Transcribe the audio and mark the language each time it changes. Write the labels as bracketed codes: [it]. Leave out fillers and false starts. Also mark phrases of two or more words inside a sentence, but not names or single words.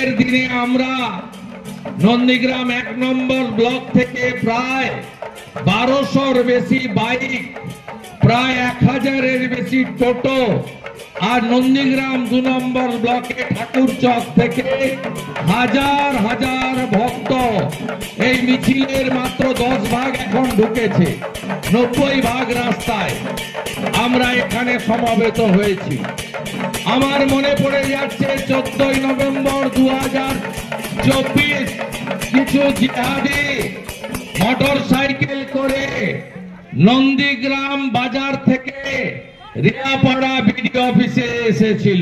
[bn] দিনে আমরা নন্দীগ্রাম 1 নম্বর ব্লক থেকে প্রায় 1200 বেশি বাইক প্রায় 1000 বেশি টোটো আর নন্দীগ্রাম 2 নম্বর ব্লকে ঠাকুরচক থেকে হাজার হাজার ভক্ত এই মিছিলের মাত্র 10 ভাগ এখন ঢুকেছে, 90 ভাগ রাস্তায় আমরা এখানে সমবেত হয়েছি। আমার মনে পড়ে যাচ্ছে 14 নভেম্বর 2024 কিছু জিহাদি মোটরসাইকেল করে नंदीग्राम बाजार থেকে রিয়াপাড়া বিডিও অফিসে এসেছিল।